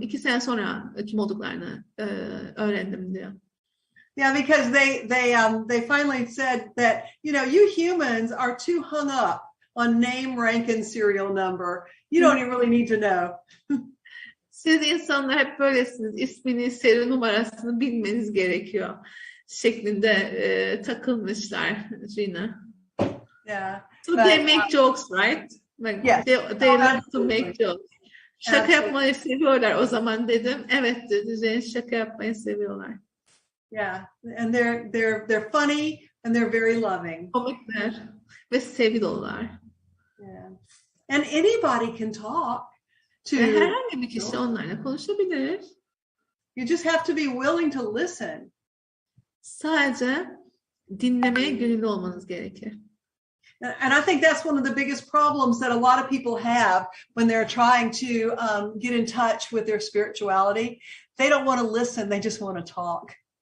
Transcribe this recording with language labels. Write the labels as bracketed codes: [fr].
[tr] 2 sene sonra kim olduklarını öğrendim diyor. [en] Yeah, because they finally said that, you know, you humans are too hung up on name, rank, and serial number. You don't even really need to know. [tr] Siz insanlar hep böylesiniz. İsmini, seri numarasını bilmeniz gerekiyor. Şeklinde takılmışlar Gina. [en] Yeah. So they make jokes, right? Like Yes. they love to make jokes. [tr] Şaka [en] Absolutely. [tr] yapmayı seviyorlar. O zaman dedim, evet dedi, Jane şaka yapmayı seviyorlar. [en] Yeah, and they're funny and they're very loving. [tr] Komikler ve seviliyorlar. [en] Yeah. And anybody can talk to. [tr] Ve herhangi bir kişi onlarla konuşabilir. [en] You just have to be willing to listen. [tr] Sadece dinlemeye gönüllü olmanız gerekir. [en] And I think that's one of the biggest problems that a lot of people have when they're trying to get in touch with their spirituality. They don't want to listen, they just want to talk.